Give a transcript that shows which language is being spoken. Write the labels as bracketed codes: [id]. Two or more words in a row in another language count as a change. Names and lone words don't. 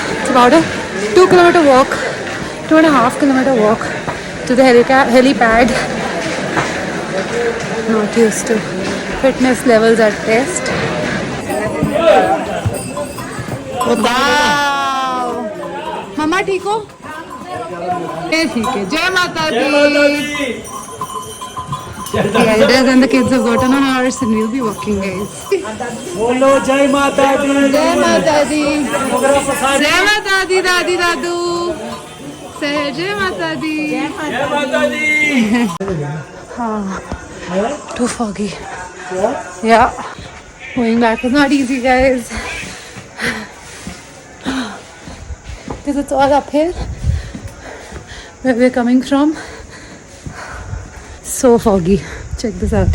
[en] It's about a 2-kilometer walk, 2.5-kilometer walk to the helipad. Not used to. Fitness levels at test. Wow! Mama, [hi] ठीक हो? ठीक है. जय माता दी. [en] The elders and the kids have gotten on a horse and we'll be walking, guys. [hi] बोलो जय माता दी जय माता दी। जय माता दी, दादी दादू. [en] Say [hi] जय माता दी. जय माता दी [en] Too foggy. Yeah. Going back is not easy, guys. Because it's all uphill where we're coming from. So foggy. Check this out.